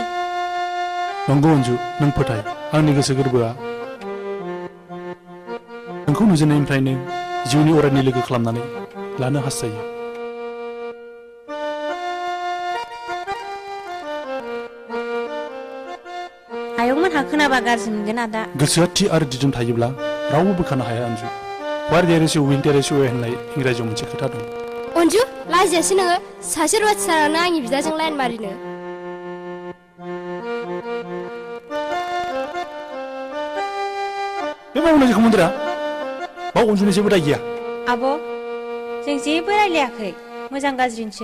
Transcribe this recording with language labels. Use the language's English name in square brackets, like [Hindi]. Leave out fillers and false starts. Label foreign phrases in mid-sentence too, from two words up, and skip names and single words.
[Bodo] नंगौ अन्जु नों फोथाय आंनि गोसो गोरबोआ नोंखौ नुजेननायनिफ्रायनो जिउनि अरायनि लोगो खालामनानै लानो हास्थायो आयंमोनहा खोनाबा गाज्रि मोनगोन आदा गोसोआ थि आरो दिदोम थायोब्ला रावबो बोखानो हाया अन्जु [English] where there is a will there is a way [Bodo] होननाय इंराजियाव मोनसे खोथा दं अन्जु लाजियासै नोङो सासे रुवाथि सारानो आंनि बिदाजों लाइन मारिनो बे मावनो जेखौ मोनदोरा बाव अन्जुनि जेबो दाय गैया आब' जों जेबो रायलायाखै मोजां गाज्रिसो